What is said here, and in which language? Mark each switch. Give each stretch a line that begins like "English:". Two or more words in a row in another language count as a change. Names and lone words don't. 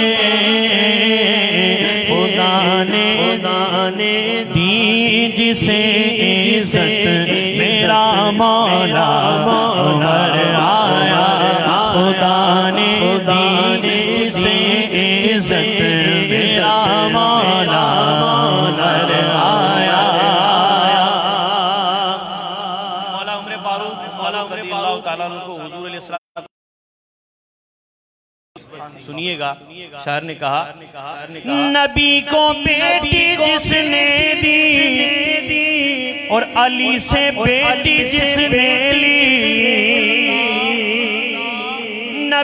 Urdu: خدا نے دی جسے عزت میرا مولا، عمر آیا. خدا نے دی جسے عزت میرا مولا، عمر آیا. مولا عمر فاروق مولا
Arabic: رضي الله تعالى عنه
Urdu: کو حضور علیہ السلام سنیے گا. شاعر نے کہا، نبی کو بیٹی جس نے دی اور علی سے بیٹی جس نے لی,